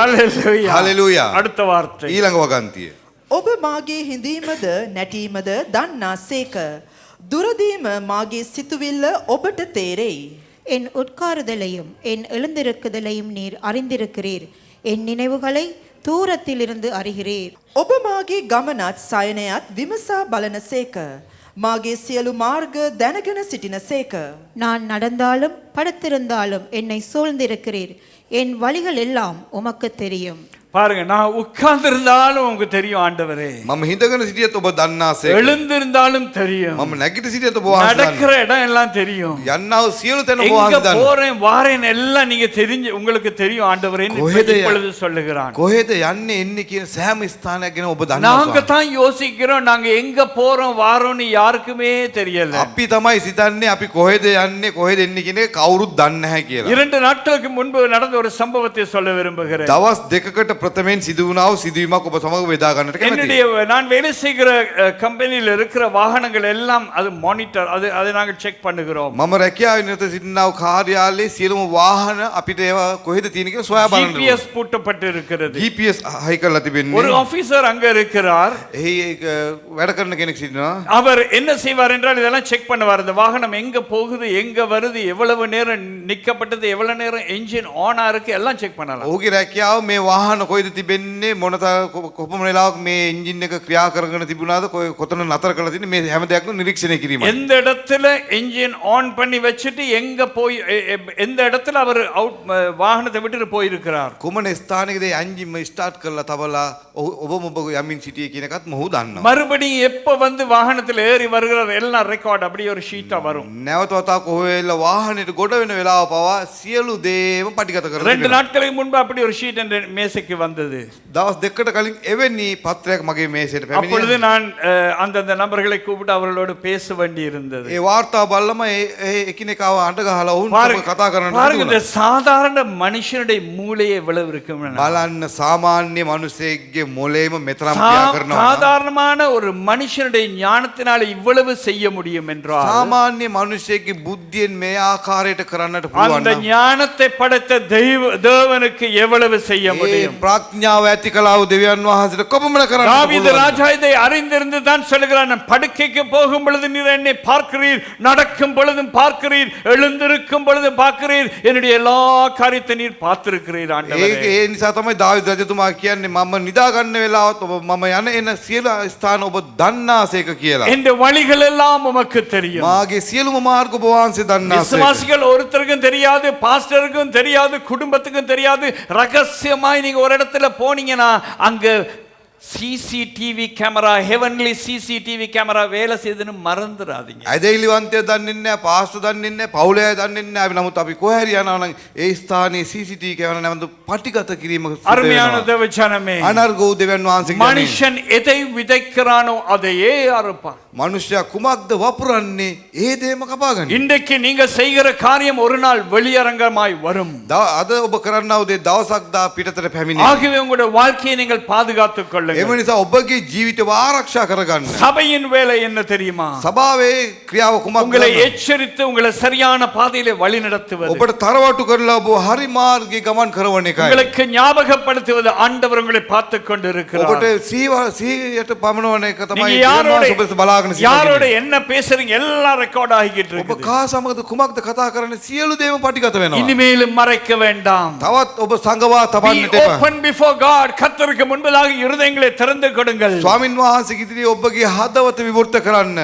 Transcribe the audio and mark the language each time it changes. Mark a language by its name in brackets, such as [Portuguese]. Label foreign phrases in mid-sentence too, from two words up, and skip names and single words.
[Tamil] ஹalleluya. [Sinhala] හalleluya. [Tamil] அடுத்த வார்த்தை. [Sinhala] ඊළඟ වගන්තිය. ඔබ මාගේ හිඳීමද නැටීමද දන්නා සේක. දුරදීම මාගේ සිතුවිල්ල ඔබට තේරෙයි. [Tamil] என் உட்காருதலையும் என் எழுந்திருக்குதலையும் நீர் அறிந்திருக்கிறீர். என் நினைவுகளை தூரத்திலிருந்து அறிகிறீர். [Sinhala] ඔබ මාගේ ගමනත් සයනයත් විමසා බලන සේක. මාගේ සියලු මාර්ග දැනගෙන සිටින සේක. [Tamil] நான் நடந்தாலும் படுத்திருந்தாலும் என்னை சூழ்ந்திருக்கிறீர். என் வழிகள் எல்லாம் உமக்கு தெரியும். பாருங்க, நான் உட்கார்ந்திருந்தாலும் உங்களுக்கு தெரியும் ஆண்டவரே. [Sinhala] මම හිඳගෙන සිටියත් ඔබ දන්නාසේක. [Tamil] எழுந்திருந்தாலும் தெரியும். [Sinhala] මම නැගිට සිටියත් ඔබ වහන්සේ [Tamil] நடக்கிற [Sinhala] දන්නා. [Tamil] இடம் எல்லாம் தெரியும். [Sinhala] යන්නා වූ සියලු තැන ඔබ [Tamil] எங்க [Sinhala] වහන්සේ දන්නා. [Tamil] போறேன் வாரேன் எல்லாம் நீங்க தெரிஞ்சு உங்களுக்கு தெரியும் ஆண்டவரேன்னு [Sinhala] කොහෙද [Tamil] இப்பொழுது சொல்லுகிறான். [Sinhala] කොහෙද යන්නේ එන්නේ කියන සෑම ස්ථානයක් ගැන ඔබ දන්නවා. [Tamil] நாங்க தான் யோசிக்கிறோம், நாங்க எங்க போறோம் வாரோம்னு யாருக்குமே தெரியல. [Sinhala] අපි තමයි සිතන්නේ අපි කොහෙද යන්නේ කොහෙද එන්නේ කියන එක කවුරුත් දන්නේ නැහැ කියලා. [Tamil] 2 நாட்களுக்கு முன்பு நடந்த ஒரு சம்பவத்தை சொல்ல விரும்புகிறேன். [Sinhala] දවස් දෙකකට ප්‍රථමයෙන් සිදු වුණා වූ සිදුවීමක් ඔබ සමග බෙදා ගන්නට කැමතියි. [Tamil] என்னுடைய நான் வேலை செய்கிற கம்பெனியில் இருக்கிற வாகனங்கள் எல்லாம் அது மானிட்டர், அதை நாங்கள் செக் பண்ணுகிறோம். [Sinhala] මම රැකියාවේ නිරත සිටිනා වූ කාර්යාලයේ සියලුම වාහන අපිට ඒවා කොහෙද තියෙන කියලා සොයා බලන්න ඕනේ. [Tamil] GPS பூட்டப்பட்டு இருக்கிறது. [Sinhala] GPS හයි කරලා තිබෙන්නේ. [Tamil] ஒரு ஆபீசர் அங்க இருக்கிறார். [Sinhala] එහි වැඩ කරන කෙනෙක් සිටිනවා. [Tamil] அவர் என்ன செய்வார் என்றால் இதெல்லாம் செக் பண்ணுவார். இந்த வாகனம் எங்க போகுது, எங்க வருது, எவ்வளவு நேரம் நிக்கப்பட்டது, எவ்வளவு நேரம் என்ஜின் ஆனா இருக்கு, எல்லாம் செக் பண்ணலாம். [Sinhala] ඔහුගේ රැකියාව මේ වාහන කොහෙද තිබෙන්නේ, කොපමණ වෙලාවක් මේ එන්ජින් එක ක්‍රියා කරගෙන තිබුණාද, කොතන නතර කරලා තියෙන්නේ, මේ හැම දෙයක්ම නිරීක්ෂණය කිරීමයි. [Tamil] எந்த இடத்துல [English] engine on [Tamil] பண்ணி வச்சிட்டு எங்க போய் எந்த இடத்துல அவர் அவுட் வாகனத்தை விட்டு போயிருக்கிறார். [Sinhala] කුමන ස්ථානයකද එන්ජින් ස්ටාර්ට් කරලා තබලා ඔබම ඔබ යමින් සිටියේ කියන එකත් මොහු දන්නවා. [Tamil] மறுபடியும் எப்ப வந்து வாகனத்தில் ஏறி வருகிறார் எல்லாம் ரெக்கார்ட் அப்படியே ஒரு ஷீட்டா வரும். [Sinhala] නැවත වතාවක් ඔහෙල වාහනේට ගොඩ වෙන වෙලාව පවා සියලු දේම පටිගත කරලා [Tamil] 2 நாட்களுக்கு முன்பு அப்படி ஒரு ஷீட் என்ற மேசைக்கு வந்தது. [Sinhala] දවස් දෙකකට කලින් එවැනි පත්‍රයක් මගේ මේසෙට [Tamil] அப்பொழுது [Sinhala] පැමිණියා. [Tamil] நான் அந்தந்த நபர்களை கூப்பிட்டு அவர்களோடு பேச வேண்டி இருந்தது. [Sinhala] ඒ වාර්තාව බලලම ඒ එකිනෙකාව අඬ ගහලා ඔවුන් කතා කරන්න [Tamil] பாருங்க, இந்த [Sinhala] තිබුණා. [Tamil] சாதாரண மனுஷனுடைய மூளையை எவ்வளவு இருக்கும். [Sinhala] බලන්න සාමාන්‍ය මිනිසෙක්ගේ මොලේම මෙතරම් ක්‍රියා කරනවා. [Tamil] சாதாரணமான ஒரு மனுஷனுடைய ஞானத்தினால இவ்வளவு செய்ய முடியும் என்றால் [Sinhala] සාමාන්‍ය මිනිසෙක්ගේ බුද්ධියෙන් මේ ආකාරයට කරන්නට පුළුවන් [Tamil] அந்த [Sinhala] නම් [Tamil] ஞானத்தை படைத்த தேவனுக்கு எவ்வளவு செய்ய [Sinhala] ඒ [Tamil] முடியும். [Sinhala] ප්‍රඥාව ඇති කළා වූ දෙවියන් වහන්සේට කොපමණ කරන්න [Tamil] தாவீது [Sinhala] පුළුවන්. [Tamil] ராஜா இதை அறிந்திருந்து தான் சொல்லுகிறான், நான் படுக்கைக்கு போகும் பொழுது நீர் என்னை பார்க்கிறீர், நடக்கும் பொழுதும் பார்க்கிறீர், எழுந்திருக்கும் பொழுது பார்க்கிறீர், என்னுடைய எல்லா காரியத்தை நீர் பார்த்திருக்கிறீர் ஆண்டவரே. [Sinhala] ඒ නිසා තමයි දාවිද රජතුමා කියන්නේ මම නිදා ගන්න වෙලාවත් ඔබ මම යන එන සියලු ස්ථාන ඔබ දන්නාසේක කියලා. [Tamil] இந்த வழிகள் எல்லாம் உமக்கு தெரியும். [Sinhala] මාගේ සියලුම මාර්ග ඔබ වහන්සේ දන්නාසේක. [Tamil] விசுவாசிகள் ஒருத்தருக்கும் தெரியாது, பாஸ்டருக்கும் தெரியாது, குடும்பத்துக்கும் தெரியாது. ரகசியமாய் நீங்க ஒரு இடத்துல போனீங்கன்னா அங்க [English] CCTV camera, heavenly CCTV camera [Tamil] வேலை செய்துன்னு மறந்துடாதீங்க. [Sinhala] ඇදහිලිවන්තය දන්නේ නැහැ, පාස්ටර් දන්නේ නැහැ, පවුලේ අය දන්නේ නැහැ. අපි නමුත් අපි කොහේ හරි යනවා නම් ඒ ස්ථානයේ CCTV කැමරා නැවත පටිගත කිරීම සිදු [Tamil] அருமையான [Sinhala] වෙනවා. [Tamil] தேவஜனமே, [Sinhala] අනර්ග වූ දෙවියන් වහන්සේගේ ජනය. [Tamil] மனுஷன் எதை விதைக்கிறானோ அதையே அறுப்பான். [Sinhala] මනුෂ්‍යයා කුමක්ද වපුරන්නේ ඒ දේම කපා ගන්න. [Tamil] இன்றைக்கு நீங்க செய்கிற காரியம் ஒரு நாள் வெளியரங்கமாய் வரும். [Sinhala] අද ඔබ කරන්නා වූ දේ දවසක් දා පිටතට පැමිණෙයි. [Tamil] ஆகவே உங்களுடைய வாழ்க்கையை நீங்கள் பாதுகாத்துக் கொள்ளுங்கள். [Sinhala] එම නිසා ඔබගේ ජීවිතය ආරක්ෂා කරගන්න. [Tamil] சபையின் வேலை என்ன தெரியுமா? [Sinhala] සභාවේ ක්‍රියාව කුමක්ද? [Tamil] உங்களை எச்சரித்து உங்களை சரியான பாதையிலே வழி நடத்துவது, [Sinhala] ඔබට තරවටු කරලා ඔබ හරි මාර්ගයේ ගමන් කරවන එකයි. [Tamil] உங்களுக்கு ஞாபகப்படுத்துவது. ஆண்டவர் உங்களை பார்த்து கொண்டிருக்கிறார். [Sinhala] ඔබට සීයට පමනවන එක තමයි [Tamil] நீங்க [Sinhala] දෙවියන් වහන්සේ ඔබ බලාගෙන [Tamil] யாரோட [Sinhala] සිටින්නේ. [Tamil] என்ன பேசுறீங்க எல்லாம் ரெக்கார்ட் ஆகிட்டு [Sinhala] ඔබ [Tamil] இருக்கு. [Sinhala] කා සමගද කුමක්ද කතා කරන්නේ සියලු දේම පටිගත වෙනවා. [Tamil] இனிமேலும் மறைக்க வேண்டாம். [Sinhala] තවත් ඔබ සංගවා [English] Be [Sinhala] තබන්නට එපා. [English] open before God. [Tamil] கர்த்தருக்கு முன்பதாக இருதயங்களை திறந்து கொடுங்கள். [Sinhala] ස්වාමින් වහන්සේගේ ඉදිරියේ ඔබගේ හදවත විවෘත කරන්න.